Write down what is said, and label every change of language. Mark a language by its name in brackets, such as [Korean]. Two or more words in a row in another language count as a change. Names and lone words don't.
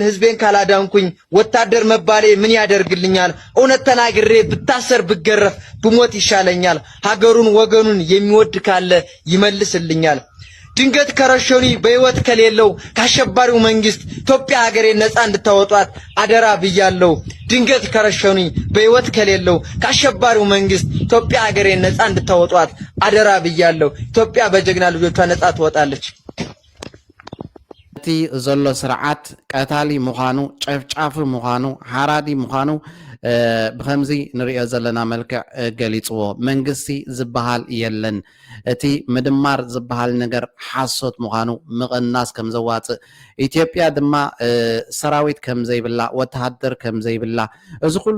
[Amharic] ህዝቤን ካላዳንኩኝ ወታደር መባሌ ምን ያደርግልኛል እውነት ተናግሬ ብታሰር ብገረፍ ብሞት ይሻለኛል ሀገሩን ወገኑን የሚወድ ካለ ይመልስልኛል ድንገት ከረሸኒ በህይወት ከሌለው ካሸባሪው መንግስት ኢትዮጵያ ሀገሬን ነፃ እንድታወጧት አደራ ብያለሁ ድንገት ከረሸኒ በህይወት ከሌለው ካሸባሪው መንግስት ኢትዮጵያ ሀገሬን ነፃ እንድታወጧት አደራ ብያለሁ ኢትዮጵያ በጀግና ልጆቿ ነፃ ትወጣለች [Tigrinya] እቲ ዘሎ ስርዓት ቀታሊ ምዃኑ ጨፍጫፍ ምዃኑ ሓራዲ ምዃኑ ብከምዚ ንሪኦ ዘለና መልክዕ ገሊፅዎ መንግስቲ ዝበሃል የለን እቲ ምድማር ዝበሃል ነገር ሓሶት ምዃኑ ምቕናስ ከም ዘዋፅእ ኢትዮጵያ ድማ ሰራዊት ከም ዘይብላ ወተሃደር ከም ዘይብላ እዚ ኩሉ